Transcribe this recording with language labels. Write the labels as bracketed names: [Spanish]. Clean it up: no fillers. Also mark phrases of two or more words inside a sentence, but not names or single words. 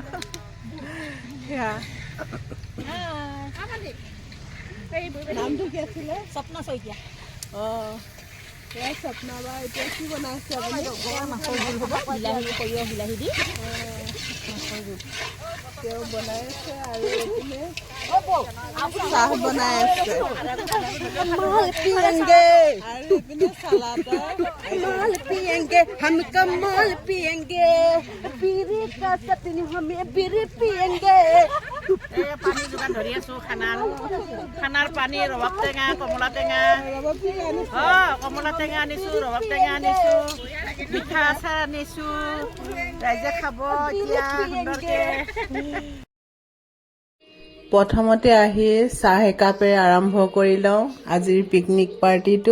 [Assamese] নামটো কি আছিলে? স্বপ্ন শইকীয়া। স্বপ্ন বা এতিয়া কি বনাইছে আপুনি? মাছৰ জোল হ'ব, বিলাহী সৰিয়হ বিলাহী দি তেওঁ বনাই আছে আৰু এইপিনে চাহ বনাই আছে [Hindi] कमाल पिएंगे [Assamese] আৰু এইপিনে চালাডৰ [Hindi] कमाल पिएंगे हम कमाल पिएंगे बीड़ी का चटनी हमें बीड़ी पिएंगे [Assamese] পানী যোগান ধৰি আছো। খানাৰ পানী ৰবাব টেঙা, কমলা টেঙা, কমলা টেঙা আনিছো, ৰবাব টেঙা আনিছো, মিঠা আচাৰ আনিছো। ৰাইজে খাব এতিয়া সুন্দৰকে। প্ৰথমতে আহি চাহ একাপেৰে আৰম্ভ কৰি লওঁ আজিৰ পিকনিক পাৰ্টিটো।